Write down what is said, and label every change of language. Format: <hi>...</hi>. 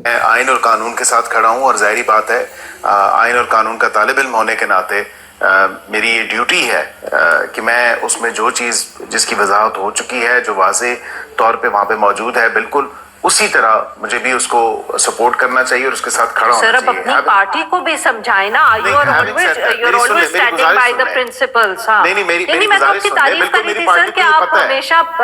<ur>میں آئین اور قانون کے ساتھ کھڑا ہوں اور ظاہری بات ہے آئین اور قانون کا طالب علم ہونے کے ناطے میری یہ ڈیوٹی ہے کہ میں اس میں جو چیز جس کی وضاحت ہو چکی ہے, جو واضح طور پہ وہاں پہ موجود ہے, بالکل اسی طرح مجھے بھی اس کو سپورٹ کرنا چاہیے اور اس کے ساتھ کھڑا ہونا چاہیے. سر, اپنی پارٹی کو بھی سمجھائیں نا.</ur> <en>you're always standing by the principles.</en> <ur>نہیں, میں تو آپ کی تعریف کری تھی سر کہ آپ ہمیشہ</ur>